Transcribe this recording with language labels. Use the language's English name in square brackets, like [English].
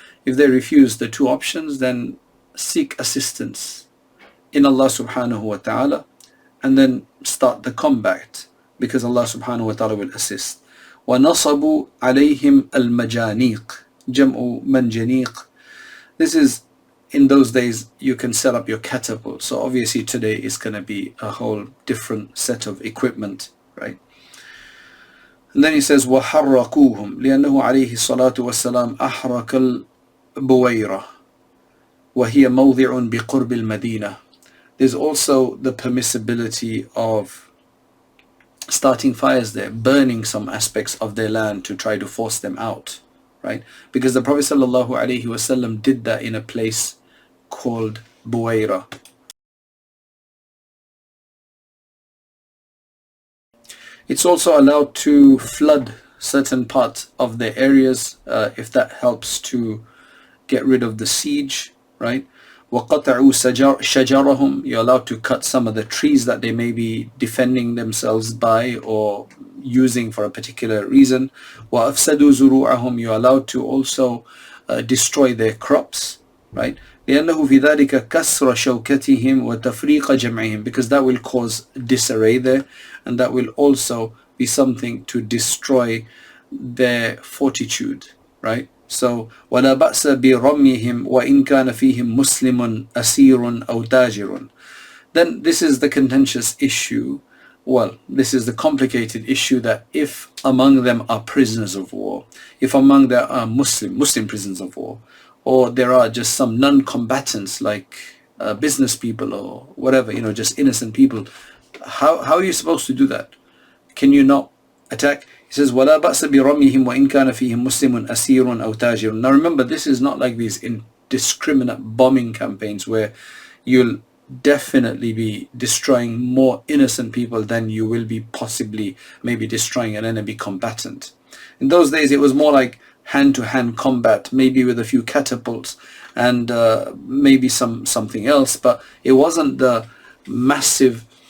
[English] If they refuse the two options, then seek assistance in Allah subhanahu wa ta'ala, and then start the combat, because Allah subhanahu wa ta'ala will assist. [Arabic] وَنَصَبُوا عَلَيْهِمْ الْمَجَانِيقِ جَمْعُ مَنْجَنِيقِ. [English] This is, in those days you can set up your catapult. So obviously today is going to be a whole different set of equipment, right? And then he says [Arabic] وَحَرَّقُوهُمْ لِأَنَّهُ عَلَيْهِ الصَّلَاةُ وَالسَّلَامُ أَحْرَقَ الْبُوَيْرَةِ وَهِيَ مَوْضِعٌ بِقُرْبِ الْمَدِينَةِ. [English] There's also the permissibility of starting fires there, burning some aspects of their land to try to force them out, right? Because the Prophet ﷺ did that in a place called Buwaira. It's also allowed to flood certain parts of their areas if that helps to get rid of the siege, right? [Arabic] وَقَطَعُوا شَجَرَهُمْ. [English] You're allowed to cut some of the trees that they may be defending themselves by or using for a particular reason. [Arabic] وَأَفْسَدُوا زُرُوعَهُمْ. [English] You're allowed to also destroy their crops, right? [Arabic] لأنه في ذلك كسر شوكتهم وتفريق جمعهم, [English] because that will cause disarray there, and that will also be something to destroy their fortitude, right? [Arabic] So ولا بأس برميهم وإن كان فيهم مسلم أسير أو تاجر. [English] Then this is the contentious issue. Well, this is the complicated issue, that if among them are prisoners of war, if among them are Muslim prisoners of war, or there are just some non-combatants like business people or whatever, just innocent people, how are you supposed to do that? Can you not attack? He says [Arabic] وَلَا بَأْسَ بِرَمِّهِمْ وَإِنْ كَانَ فِيهِمْ مُسْلِمٌ أَسِيرٌ أَوْ تَاجِرٌ. [English] Now remember, this is not like these indiscriminate bombing campaigns where you'll definitely be destroying more innocent people than you will be possibly maybe destroying an enemy combatant. In those days it was more like hand-to-hand combat, maybe with a few catapults and maybe something else, but it wasn't the massive